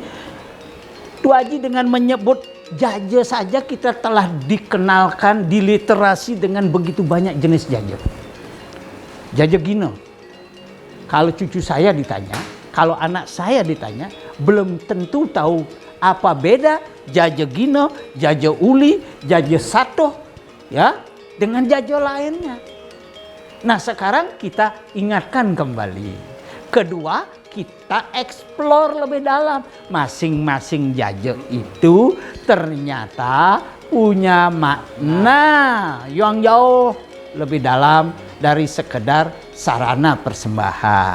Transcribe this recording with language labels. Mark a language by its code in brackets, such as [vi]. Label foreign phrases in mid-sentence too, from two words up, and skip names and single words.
[id] Tu Haji dengan menyebut jaja saja kita telah dikenalkan, diliterasi dengan begitu banyak jenis jaja. Jaja gino. Kalau cucu saya ditanya, kalau anak saya ditanya, belum tentu tahu apa beda jaja gino, jaja uli, jaja sato, ya, dengan jaja lainnya. Nah sekarang kita ingatkan kembali. Kedua, kita eksplor lebih dalam. Masing-masing jaja itu ternyata punya makna yang jauh lebih dalam dari sekedar sarana persembahan.